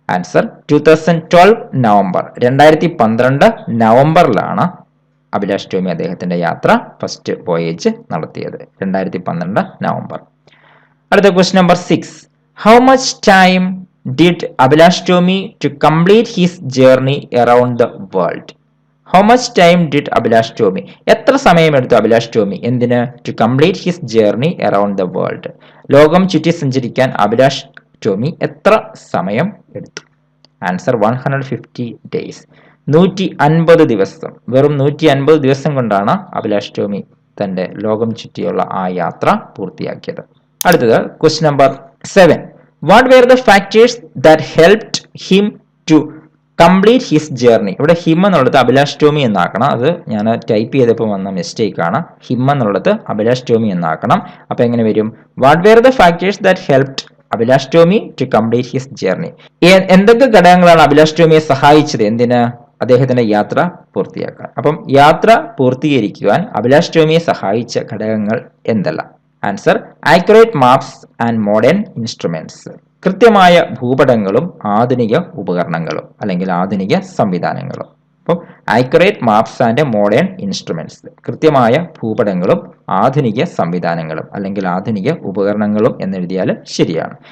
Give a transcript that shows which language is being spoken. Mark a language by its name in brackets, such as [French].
[Malayalam] Answer: 2012 November. 2012 നവംബറിലാണ് Abhilash Tomy അദ്ദേഹത്തിന്റെ യാത്ര first voyage നടത്തിയത്. 2012 നവംബർ. അടുത്ത question number 6. [English] How much time did Abhilash Tomy to complete his journey around the world? How much time did Abhilash Tomy? [Malayalam] എത്ര സമയമെടുത്തു അഭിലാഷ് ടോമി എന്തിന്? [English] To complete his journey around the world. [Malayalam] ലോകം ചുറ്റി സഞ്ചരിക്കാൻ അഭിലാഷ് ടോമി എത്ര സമയം എടുത്തു? Answer: 150 days. 150 ദിവസം. വെറും 150 ദിവസം കൊണ്ടാണ് അഭിലാഷ് ടോമി തന്റെ ലോകം ചുറ്റിയുള്ള ആ യാത്ര പൂർത്തിയാക്കിയത്. അടുത്തത് question number 7. [English] What were the factors that helped him to complete his journey? [Malayalam] ഇവിടെ ഹിം എന്നുള്ളത് അഭിലാഷ് ടോമി എന്നാക്കണം. അത് ഞാൻ ടൈപ്പ് ചെയ്തപ്പോൾ വന്ന മിസ്റ്റേക്ക് ആണ്. ഹിം എന്നുള്ളത് അഭിലാഷ് ടോമി എന്നാക്കണം. അപ്പൊ എങ്ങനെ വരും? [English] What were the factors that helped Abhilash Tomy to complete his journey? [Malayalam] എന്തൊക്കെ ഘടകങ്ങളാണ് അഭിലാഷ് ടോമിയെ സഹായിച്ചത് എന്തിന്? അദ്ദേഹത്തിന്റെ യാത്ര പൂർത്തിയാക്കാൻ. അപ്പം യാത്ര പൂർത്തീകരിക്കുവാൻ അഭിലാഷ് ടോമിയെ സഹായിച്ച ഘടകങ്ങൾ എന്തെല്ലാം? [English] Answer: accurate maps and modern instruments. [Malayalam] കൃത്യമായ ഭൂപടങ്ങളും ആധുനിക ഉപകരണങ്ങളും അല്ലെങ്കിൽ ആധുനിക സംവിധാനങ്ങളും. അപ്പം [English] accurate maps and modern instruments, [Malayalam] കൃത്യമായ ഭൂപടങ്ങളും ആധുനിക സംവിധാനങ്ങളും അല്ലെങ്കിൽ ആധുനിക ഉപകരണങ്ങളും എന്നെഴുതിയാൽ ശരിയാണ്.